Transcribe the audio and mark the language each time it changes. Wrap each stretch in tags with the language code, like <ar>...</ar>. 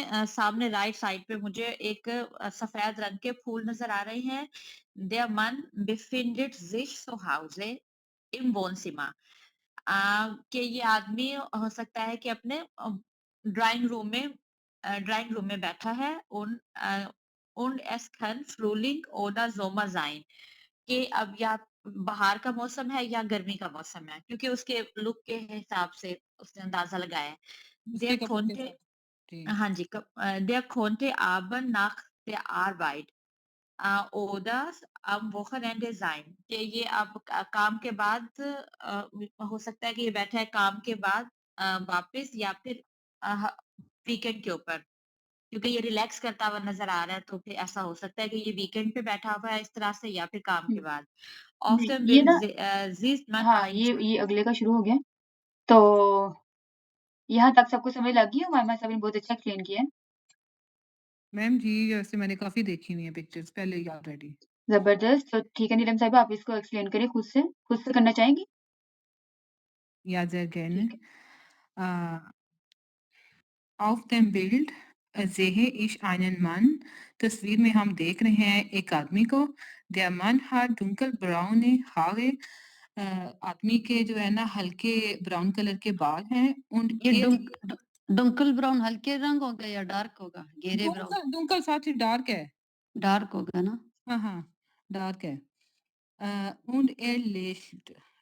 <hi>सामने right side पे मुझे एक सफेद रंग के फूल नजर आ रहे हैं।</hi> <de>Der Mann befindet sich zu Hause im Wohnzimmer.</de> <hi>कि ये आदमी हो सकता है कि अपने ड्राइंग रूम में बैठा है</hi> <de>und es kann Frühling oder Sommer sein.</de> <hi>कि अब या बाहर का मौसम है या गर्मी का मौसम है, क्योंकि उसके लुक के हिसाब से उसने अंदाजा लगाया है। उसके</hi> <de>Der</de> <hi>कपड़ों के</hi> <de>konnte</de> <hi>साथ। जी। हाँ जी,</hi> <de>der konnte aber nach der Arbeit oder am Wochenende sein.</de> <hi>कि ये अब काम के बाद हो सकता है कि ये बैठा है काम के बाद वापस या फिर वीकेंड के ऊपर, क्योंकि ये रिलैक्स करता हुआ नजर आ रहा है, तो फिर ऐसा हो सकता है कि ये वीकेंड पे बैठा हुआ है इस तरह से या फिर काम के बाद। नहीं</hi> <de>Außerdem</de> <hi>ये</hi> <de>will</de> <hi>ना</hi> <de>sieht man</de> <hi>हाँ</hi> <de>ein</de> <hi>ये अगले का शुरू हो गया तो यहाँ तक सबको समझ लग गई हमारे साहब ने बहुत अच्छा एक्सप्लेन किया है मैम जी, वैसे मैंने काफ़ी देखी हुई है पिक्चर्स पहले ही ऑलरेडी। जबरदस्त तो ठीक है नीलम साहिबा आप इसको एक्सप्लेन करिए खुद से करना चाहेंगी</hi> <de>या sehr gerne.</de> <hi>ठीक है</hi> <de>Äh, auf dem Bild sehe ich einen Mann.</de> <hi>तस्वीर में हम देख रहे हैं एक आदमी को।</hi> <de>Der Mann hat dunkelbraune Haare.</de> <hi>आदमी के जो है ना हल्के ब्राउन कलर के बाल हैं und ये</hi> <de>er</de> <hi>डंकल ब्राउन हल्के रंग होगा या डार्क होगा? गहरे ब्राउन? dunkel dunkel साथ ही डार्क है। डार्क होगा ना? हाँ, हाँ, डार्क है।</hi> <de>und er lächelt।</de>